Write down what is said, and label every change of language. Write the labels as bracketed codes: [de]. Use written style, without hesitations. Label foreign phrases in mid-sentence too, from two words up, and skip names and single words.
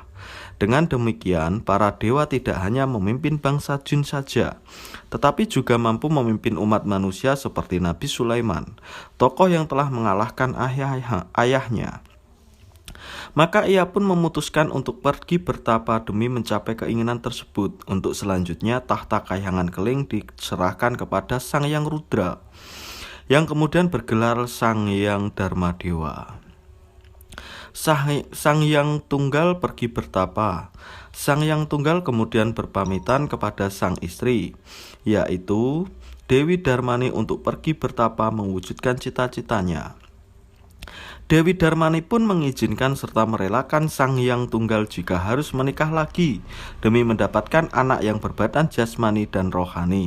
[id] Dengan demikian, para dewa tidak hanya memimpin bangsa jin saja, tetapi juga mampu memimpin umat manusia seperti Nabi Sulaiman, tokoh yang telah mengalahkan ayahnya. Maka ia pun memutuskan untuk pergi bertapa demi mencapai keinginan tersebut. Untuk selanjutnya tahta Kahyangan Keling diserahkan kepada Sang Hyang Rudra, yang kemudian bergelar Sang Hyang Darmadewa. Sang Hyang Tunggal pergi bertapa. Sang Hyang Tunggal kemudian berpamitan kepada sang istri, yaitu Dewi Darmani, untuk pergi bertapa mewujudkan cita-citanya. Dewi Darmani pun mengizinkan serta merelakan Sang Hyang Tunggal jika harus menikah lagi demi mendapatkan anak yang berbadan jasmani dan rohani.